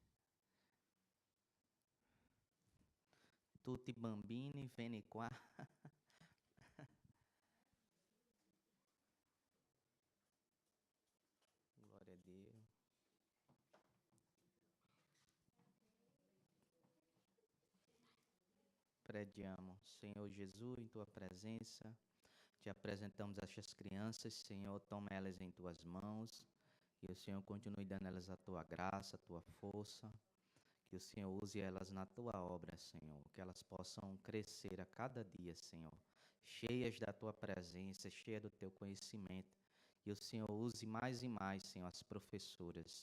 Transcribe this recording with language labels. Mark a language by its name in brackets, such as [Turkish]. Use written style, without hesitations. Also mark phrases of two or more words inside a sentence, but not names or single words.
[Italian] Tutti i bambini, vieni qua. Glória a Dio. Preghiamo, [Portuguese] Senhor Jesus, em Tua presença. Te apresentamos estas crianças, Senhor, toma elas em Tuas mãos, que o Senhor continue dando elas a Tua graça, a Tua força, que o Senhor use elas na Tua obra, Senhor, que elas possam crescer a cada dia, Senhor, cheias da Tua presença, cheias do Teu conhecimento, que o Senhor use mais e mais, Senhor, as professoras.